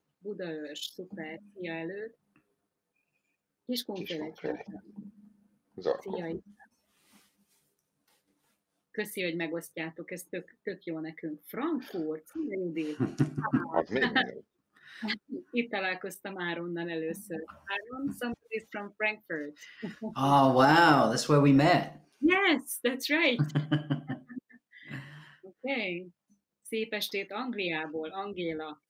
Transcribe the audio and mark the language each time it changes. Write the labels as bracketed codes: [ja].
[hu] Budaörs, szuper, szia előtt. Kiskunfél egy szia. Köszi, hogy megosztjátok, ez tök jó nekünk. Frankfurt, szia Judit. Itt találkoztam Áronnal először. [en] Áron, somebody from Frankfurt. Oh, wow, that's where we met. Yes, that's right. Okay. [hu] Szép estét Angliából, Angéla.